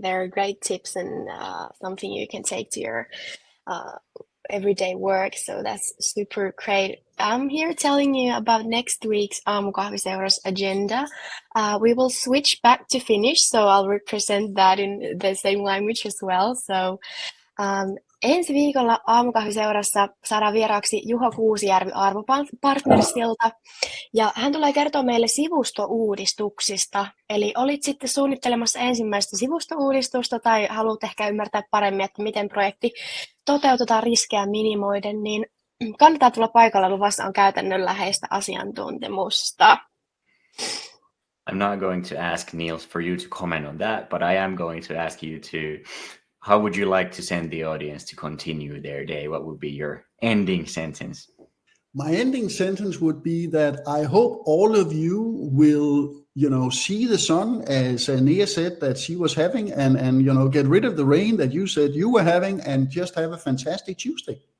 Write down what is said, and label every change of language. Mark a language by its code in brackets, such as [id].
[en] There are great tips and something you can take to your everyday work. So that's super great. I'm here telling you about next week's Aamukahviseura's agenda. We will switch back to Finnish, so I'll represent that in the same language as well. So [fi] Ensi viikolla Aamukahviseurassa saadaan vieraaksi Juho Kuusijärvi Arvopartnersilta. Ja hän tulee kertoa meille sivustouudistuksista. Eli olit sitten suunnittelemassa ensimmäistä sivustouudistusta tai haluat ehkä ymmärtää paremmin, että miten projekti toteutetaan riskejä minimoiden, niin kannattaa tulla paikalla, luvassa on käytännönläheistä asiantuntemusta. [en] I'm not going to ask Niels for you to comment on that, but I am going to ask you to, how would you like to send the audience to continue their day? What would be your ending sentence? My ending sentence would be that I hope all of you will, see the sun as Nia said that she was having, and get rid of the rain that you said you were having, and just have a fantastic Tuesday.